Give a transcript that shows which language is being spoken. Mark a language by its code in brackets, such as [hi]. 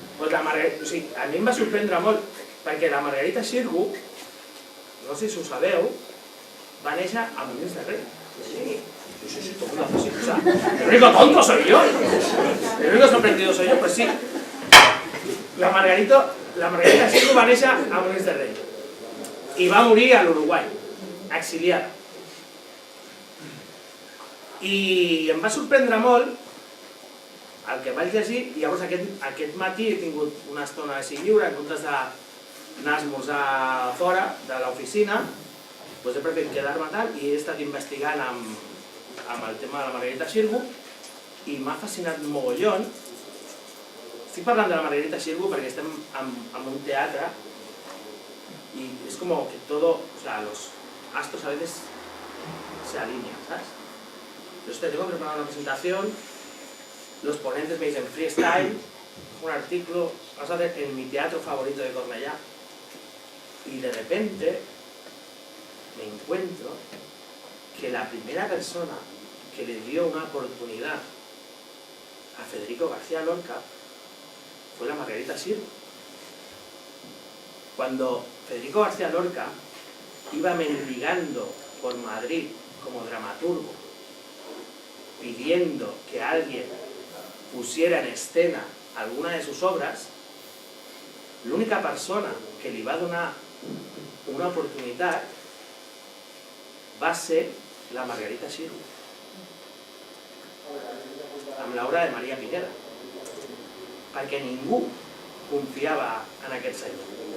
[ca] Pues a mi em va sorprendre molt, perquè la Margarita Xirgu, no sé si ho sabeu, va néixer a Molins de Rei. [es] Sí, todo el mundo hace así, o sea, el único tonto soy yo, el único sorprendido soy yo, pues sí. [ca] La Margarita Xirgu va néixer a Molins de Rei i va morir a l'Uruguai, exiliada. I em va sorprendre molt el que vaig llegir, i llavors aquest matí he tingut una estona així lliure, en comptes d'anar a esmorzar fora de l'oficina, doncs he preferit quedar-me tal i he estat investigant amb el tema de la Margarita Xirgu i m'ha fascinat mogollón. Estic parlant de la Margarita Xirgu perquè estem en un teatre [es] y es como que todo, o sea, los astros a veces se alinean, ¿sabes? Entonces te tengo preparado una presentación, los ponentes me dicen freestyle, un artículo, vas a ver en mi teatro favorito de Cornellà, y de repente me encuentro que la primera persona que le dio una oportunidad a Federico García Lorca fue la Margarita Xirgu. Cuando Federico García Lorca iba mendigando por Madrid como dramaturgo, pidiendo que alguien pusiera en escena alguna de sus obras, [ca] l'única persona que li va donar una oportunitat va ser la Margarita Xirgu, amb l'obra de Maria Pineda, perquè ningú confiava en aquest senyor.